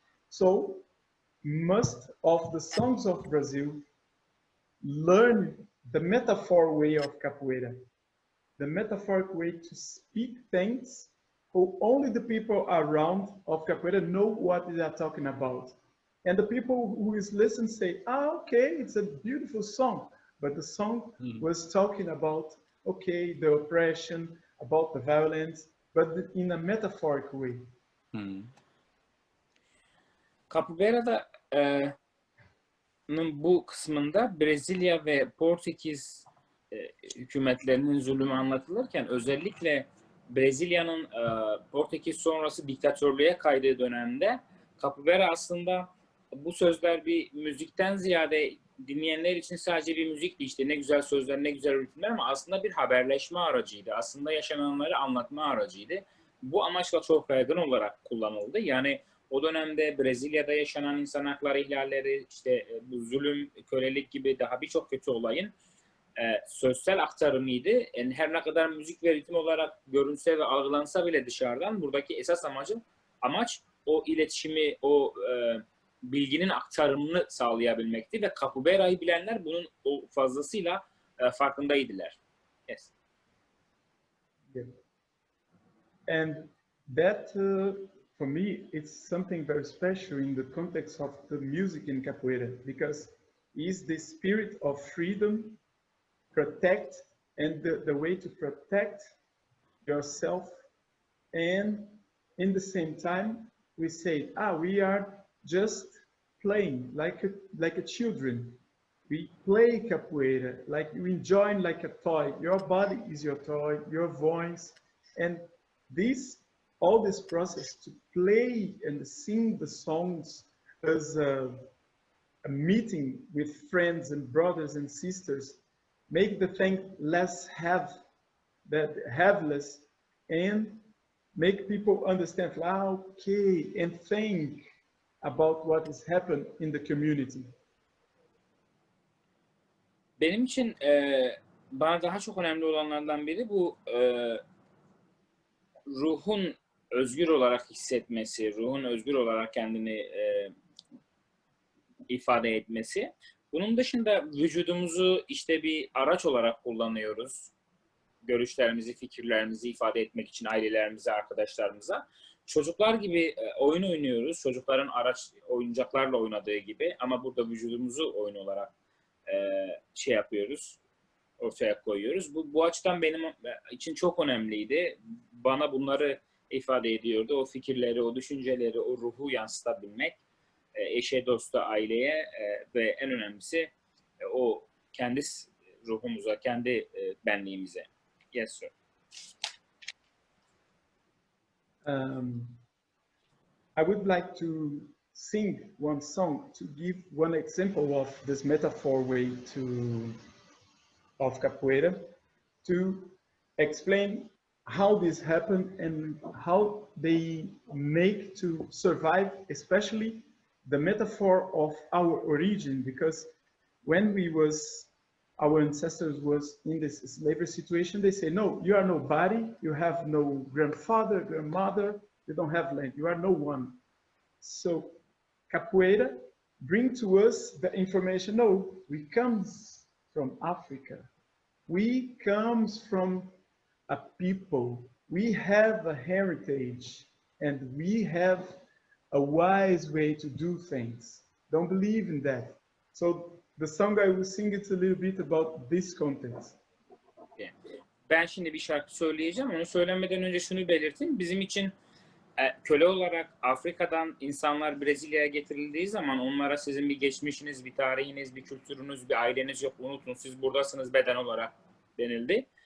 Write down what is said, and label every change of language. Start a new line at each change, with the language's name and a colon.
English: So most of the songs of Brazil learn the metaphor way of Capoeira, the metaphoric way to speak things who only the people around of Capoeira know what they are talking about. And the people who is listening say, okay, it's a beautiful song. But the song was talking about, okay, the oppression, about the violence, but in a metaphoric way.
Turkish: Capoeira'da bu kısmında Brezilya ve Portekiz hükümetlerinin zulmü anlatılırken özellikle Brezilya'nın Portekiz sonrası diktatörlüğe kaydığı dönemde Capoeira aslında bu sözler bir müzikten ziyade dinleyenler için sadece bir müzikti, işte ne güzel sözler, ne güzel ritimler, ama aslında bir haberleşme aracıydı. Aslında yaşananları anlatma aracıydı. Bu amaçla çok yaygın olarak kullanıldı. Yani o dönemde Brezilya'da yaşanan insan hakları ihlalleri, işte bu zulüm, kölelik gibi daha birçok kötü olayın sözsel aktarımıydı. Yani her ne kadar müzik ve ritim olarak görünse ve algılansa bile dışarıdan, buradaki esas amaç o iletişimi, o bilginin aktarımını sağlayabilmekti ve Capoeira'yı bilenler bunun o fazlasıyla farkındaydılar.
English: Yes. Yeah. And that, for me, it's something very special in the context of the music in Capoeira, because it's the spirit of freedom, protect, and the way to protect yourself. And in the same time, we say, we are just playing like a children. We play Capoeira, like you enjoy like a toy. Your body is your toy, your voice. And all this process to play and sing the songs as a meeting with friends and brothers and sisters, make the thing less heaviness, and make people understand, okay, and think about what has happened in the community.
Turkish: Benim için bana daha çok önemli olanlardan biri bu ruhun özgür olarak hissetmesi, ruhun özgür olarak kendini ifade etmesi. Bunun dışında vücudumuzu işte bir araç olarak kullanıyoruz. Görüşlerimizi, fikirlerimizi ifade etmek için ailelerimize, arkadaşlarımıza. Çocuklar gibi oyun oynuyoruz. Çocukların oyuncaklarla oynadığı gibi, ama burada vücudumuzu oyun olarak yapıyoruz, ortaya koyuyoruz. Bu açıdan benim için çok önemliydi. Bana bunları ifade ediyordu. O fikirleri, o düşünceleri, o ruhu yansıtabilmek. Eşe, dosta, aileye ve en önemlisi o kendi ruhumuza, kendi benliğimize.
English: Yes, sir. I would like to sing one song to give one example of this metaphor way of Capoeira, to explain how this happened and how they make to survive, especially the metaphor of our origin, because when our ancestors was in this slavery situation, they say, no, you are nobody, you have no grandfather, grandmother, you don't have land, you are no one. So Capoeira bring to us the information, no, we comes from Africa. We comes from a people we have a heritage and we have a wise way to do things. Don't believe in that. So the song I will sing, it's a little bit about this context.
Turkish: Ben şimdi bir şarkı söyleyeceğim. Onu söylemeden önce şunu belirteyim. Bizim için köle olarak Afrika'dan insanlar Brezilya'ya getirildiği zaman onlara sizin bir geçmişiniz, bir tarihiniz, bir kültürünüz, bir aileniz yok, unutun, siz buradasınız beden olarak denildi.